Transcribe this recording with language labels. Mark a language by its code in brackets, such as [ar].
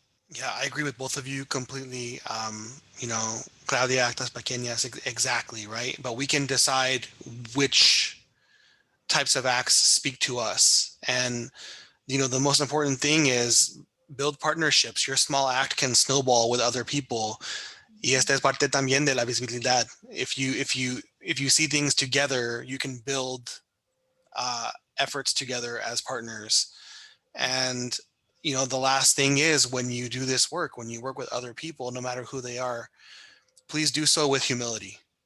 [en] Yeah, I agree with both of you completely. Claudia, [es] actas pequeñas, [en] exactly, right? But we can decide which types of acts speak to us. And the most important thing is build partnerships. Your small act can snowball with other people. [es] Y esta es parte también de la visibilidad. [en] If you see things together, you can build efforts together as partners. And the last thing is, when you do this work, when you work with other people, no matter who they are, please do so with humility.